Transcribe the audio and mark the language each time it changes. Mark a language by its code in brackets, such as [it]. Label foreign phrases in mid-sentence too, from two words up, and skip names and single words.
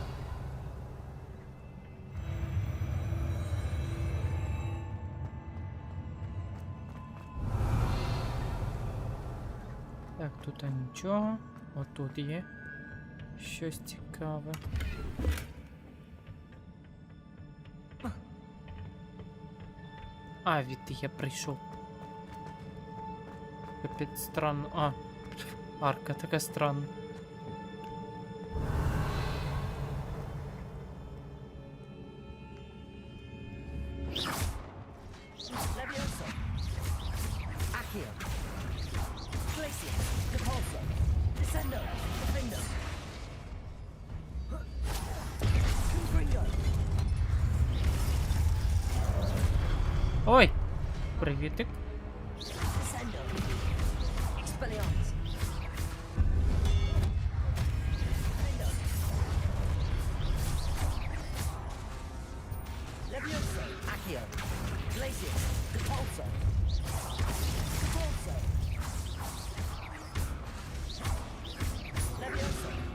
[uk] Так, тут нічого. Отут є щось цікаве. А, відти я прийшов. Капець странно. А, арка така странна. Leviosa. Accio. Glacier. Repulsor. Descendo. Defender. Confringo. Ой! Привітик. Descendo. Expelliarmus. Leviosa. Accio. Glacier. Repulsor. Repulsor. Leviosa.